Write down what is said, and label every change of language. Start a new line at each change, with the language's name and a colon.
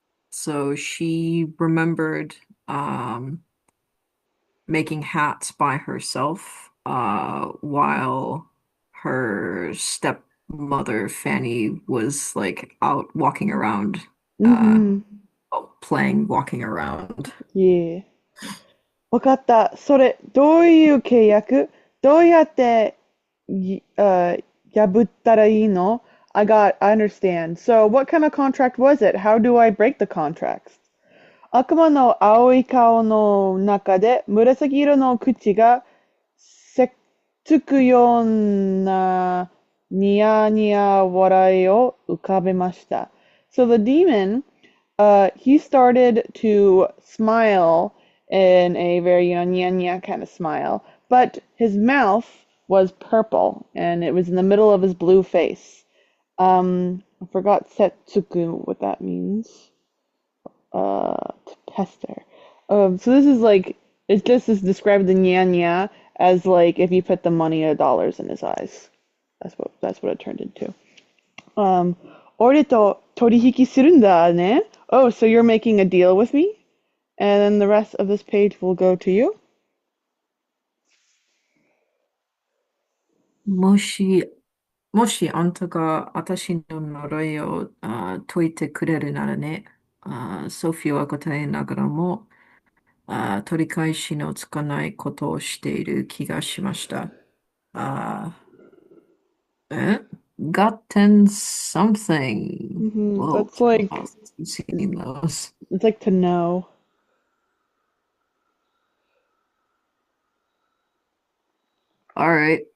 English: So she remembered, making hats by herself, while her stepmother Fanny was like out walking around, uh, Mm-hmm. playing, walking around. Yeah.
Japanese: わかった。それ、どういう契約どうやって破ったらいいの
English: I understand. So, what kind of contract was it? How do I break the contracts?
Japanese: 悪魔の青い顔の中で紫色の口がせっつくようなニヤニヤ笑いを浮かべました。
English: So the demon, he started to smile in a very, nya nya kind of smile, but his mouth was purple and it was in the middle of his blue face. I forgot setsuku, what that means. To pester. So this is like, it just is described the nya nya as like if you put the money or dollars in his eyes. That's what it turned into.
Japanese: Um, 俺と取引するんだね.
English: Oh, so you're making a deal with me? And then the rest of this page will go to you.
Japanese: もし、もしあんたが私の呪いを解いてくれるならね、ソフィーは答えながらも、取り返しのつかないことをしている気がしました。あえ gotten something.
English: Whoa, That's like, I've seen those. it's like to know. All right.